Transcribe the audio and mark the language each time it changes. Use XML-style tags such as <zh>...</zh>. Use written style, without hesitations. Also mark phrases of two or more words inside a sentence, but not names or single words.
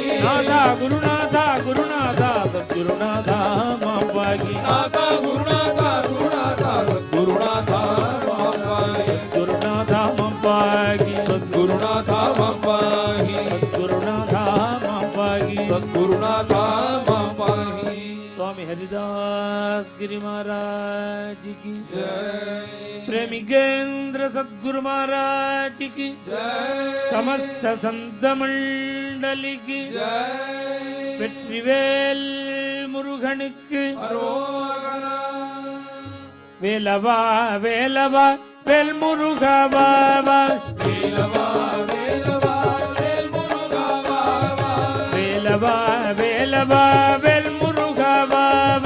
<ta>நாதா குருநாதா குருநாதா சத்குருநாதா மப்பாகி. நாதா குருநாதா குருநாதா சத்குருநாதா மப்பாகி. குருநாதா மப்பாகி. சத்குருநாதா மப்பாகி. குருநாதா மப்பாகி. சத்குருநாதா மப்பாகி.</ta> <hi>स्वामी हरिदास गिरी महाराज की जय. प्रेमिकेंद्र सद्गुरु महाराज की जय. समस्त संत मंडली की जय.</hi> <ta>வெற்றிவேல் முருகனுக்கு அரோகரா. வேலவா வேலவா வேல் முருகவா வா. வேலவா வேலவா வேல் முருகா வா வா. வேலவா வேலவா வேல் முருகவா வா.</ta>